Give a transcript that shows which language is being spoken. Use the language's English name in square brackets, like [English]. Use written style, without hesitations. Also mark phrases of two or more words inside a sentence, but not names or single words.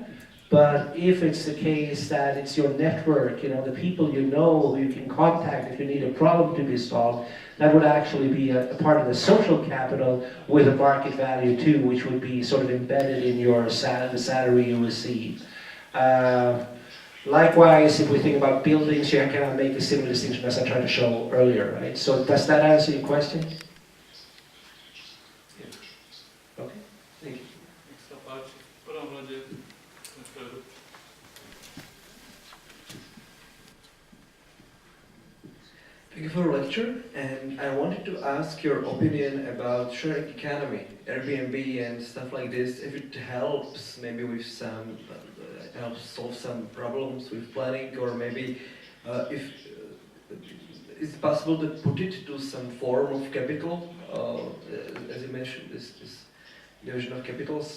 [English] But if it's the case that it's your network, the people you know who you can contact if you need a problem to be solved, that would actually be a part of the social capital with a market value too, which would be sort of embedded in the salary you receive. Likewise, if we think about buildings, you cannot make a similar distinction as I tried to show earlier, right? So does that answer your question? Okay, thank you. [Slovak] Nech sa páči, v prvom rade na stredu. [English] Thank you for the lecture, and I wanted to ask your opinion about sharing economy, Airbnb and stuff like this, if it helps maybe with some, helps solve some problems with planning, or maybe if it's possible to put it to some form of capital, as you mentioned, this division of capitals.